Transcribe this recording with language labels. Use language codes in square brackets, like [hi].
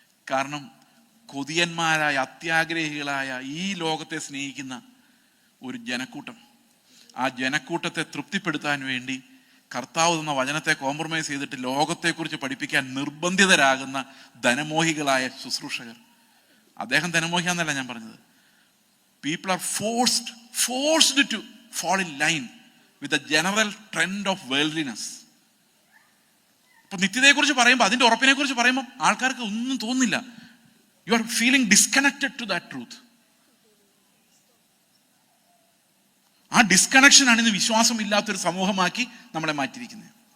[ml] കാരണം കൊതിയന്മാരായ, അത്യാഗ്രഹികളായ, ഈ ലോകത്തെ സ്നേഹിക്കുന്ന ഒരു ജനക്കൂട്ടം, ആ ജനക്കൂട്ടത്തെ തൃപ്തിപ്പെടുത്താൻ വേണ്ടി കർത്താവ് തന്ന വചനത്തെ കോംപ്രമൈസ് ചെയ്തിട്ട് ലോകത്തെക്കുറിച്ച് പഠിപ്പിക്കാൻ നിർബന്ധിതരാകുന്ന ധനമോഹികളായ ശുശ്രൂഷകർ. അദ്ദേഹം ധനമോഹിയാന്നല്ല ഞാൻ പറഞ്ഞത്. [en] People are forced to fall in line with the general trend of worldliness. [ml] ഇപ്പൊ നിത്യതയെക്കുറിച്ച് പറയുമ്പോൾ, അതിന്റെ ഉറപ്പിനെ കുറിച്ച് പറയുമ്പോൾ ആൾക്കാർക്ക് ഒന്നും തോന്നുന്നില്ല. [en] You are feeling disconnected to that truth. [ml] ആ ഡിസ്കണക്ഷനാണ് ഇന്ന് വിശ്വാസമില്ലാത്തൊരു സമൂഹമാക്കി നമ്മളെ മാറ്റിയിരിക്കുന്നത്.